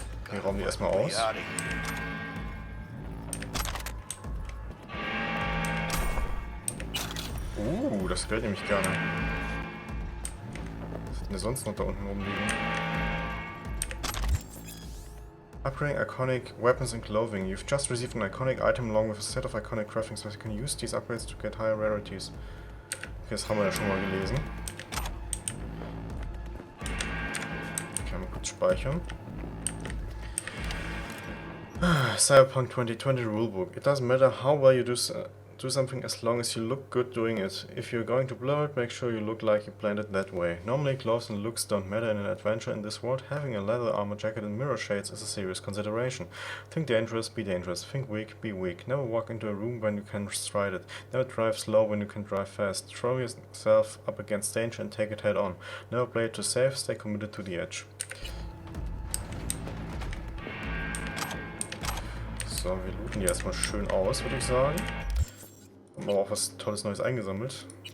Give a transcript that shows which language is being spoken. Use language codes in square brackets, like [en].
[de] Wir rauben die erstmal aus. [en] Out of here. [de] Das gefällt nämlich gerne. Was hat denn sonst noch da unten rumliegen? [en] Upgrading iconic weapons and clothing. You've just received an iconic item along with a set of iconic graphics, so you can use these upgrades to get higher rarities. [de] Okay, das haben wir ja schon mal gelesen. Okay, mal kurz speichern. [en] Cyberpunk 2020 rulebook. It doesn't matter how well you do Do something as long as you look good doing it. If you're going to blow it, make sure you look like you planned it that way. Normally clothes and looks don't matter in an adventure in this world. Having a leather armor jacket and mirror shades is a serious consideration. Think dangerous, be dangerous. Think weak, be weak. Never walk into a room when you can stride it. Never drive slow when you can drive fast. Throw yourself up against danger and take it head on. Never play it too safe, stay committed to the edge. [de] So, wir looten die erstmal schön aus, würde ich sagen. Haben aber auch was Tolles Neues eingesammelt.